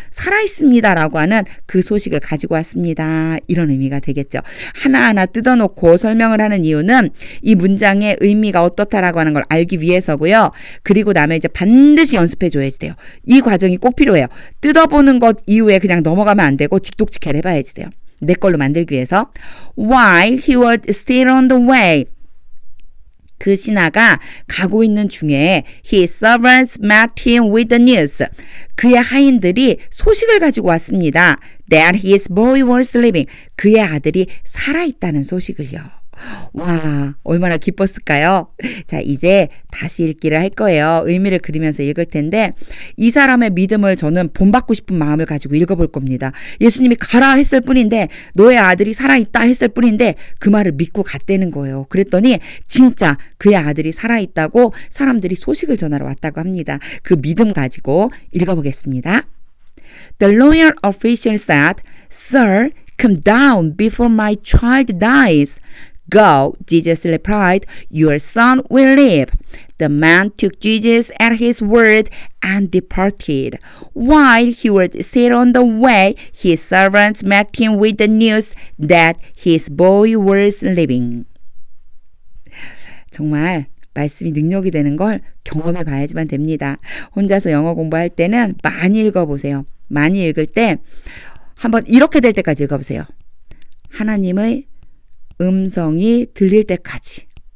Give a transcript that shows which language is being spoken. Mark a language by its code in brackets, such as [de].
[ko] 살아있습니다라고 하는 그 소식을 가지고 왔습니다. 이런 의미가 되겠죠. 하나하나 뜯어놓고 설명을 하는 이유는 이 문장의 의미가 어떻다라고 하는 걸 알기 위해서고요. 그리고 나면 이제 반드시 연습해 줘야지 돼요. 이 과정이 꼭 필요해요. 뜯어보는 것 이후에 그냥 넘어가면 안 되고 직독직해를 해봐야지 돼요. 내 걸로 만들기 위해서. [en] While he was still on the way. [ko] 그 신하가 가고 있는 중에 [en] his servants met him with the news. [ko] 그의 하인들이 소식을 가지고 왔습니다. [en] That his boy was living. [ko] 그의 아들이 살아있다는 소식을요. 와, 얼마나 기뻤을까요? 자, 이제 다시 읽기를 할 거예요. 의미를 그리면서 읽을 텐데 이 사람의 믿음을 저는 본받고 싶은 마음을 가지고 읽어볼 겁니다. 예수님이 가라 했을 뿐인데 너의 아들이 살아있다 했을 뿐인데 그 말을 믿고 갔다는 거예요. 그랬더니 진짜 그의 아들이 살아있다고 사람들이 소식을 전하러 왔다고 합니다. 그 믿음 가지고 읽어보겠습니다. [en] The loyal official said, Sir, come down before my child dies. Go, Jesus replied, your son will live. The man took Jesus at his word and departed. While he was still on the way, his servants met him with the news that his boy was living. [ko] 정말 말씀이 능력이 되는 걸 경험해 봐야지만 됩니다. 혼자서 영어 공부할 때는 많이 읽어보세요. 많이 읽을 때 한번 이렇게 될 때까지 읽어보세요. 하나님의 음성이 들릴 때까지.